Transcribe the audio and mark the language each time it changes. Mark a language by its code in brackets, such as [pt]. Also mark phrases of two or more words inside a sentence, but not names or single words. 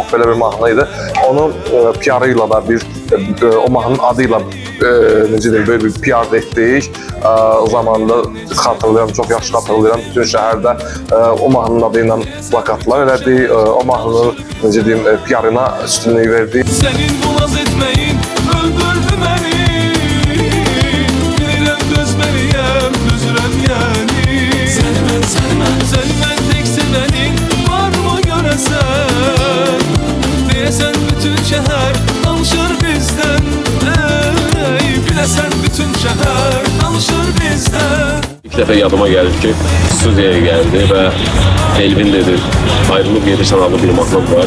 [az] Bax, belə bir mahnı idi. Onun PR-ıyla da o mahnının adıyla necə deyim, böyle bir PR etdik. O zaman da xatırlayıram, çox yaxşı xatırlayıram. Bütün şəhərdə o mahnının adıyla plakatlar elədik. O mahnının necə deyim, PR-ına üstünlüğü verdik. [tr] Senin bu naz etmeyin öldürdü beni. [az] Bilirəm dözməliyəm, düzürəm yani. [tr] Sevmən tek sevenin var mı görəsən? [az] Deyəsən bütün şəhər danışır bizdən. Biləsən bütün şəhər danışır bizdən. İlk dəfə yadıma gəldi ki, studiyaya gəldi və Elvin dedi, ayrılıb gelirsən adlı bir mahnım var.